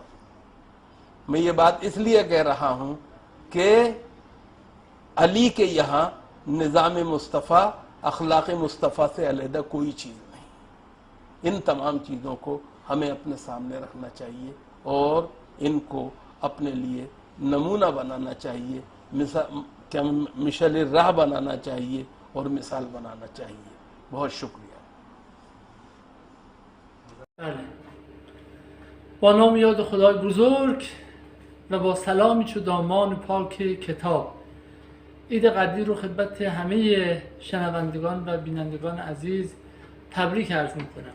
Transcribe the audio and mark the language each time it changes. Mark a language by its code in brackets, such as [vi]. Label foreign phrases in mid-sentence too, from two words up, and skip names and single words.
[ur] میں یہ بات اس لیے کہہ رہا ہوں کہ علی کے یہاں نظام مصطفیٰ، اخلاق مصطفیٰ سے علاحدہ کوئی چیز نہیں. ان تمام چیزوں کو ہمیں اپنے سامنے رکھنا چاہیے اور ان کو اپنے لیے نمونہ بنانا چاہیے، کیا مشعل راہ بنانا چاہیے اور مثال بنانا چاہیے. بہت شکریہ. [fa] با نام یاد خدای بزرگ و با سلامی چو دامان پاک کتاب، عید قدیر رو خدمت همه شنوندگان و بینندگان عزیز تبریک عرض میکنم.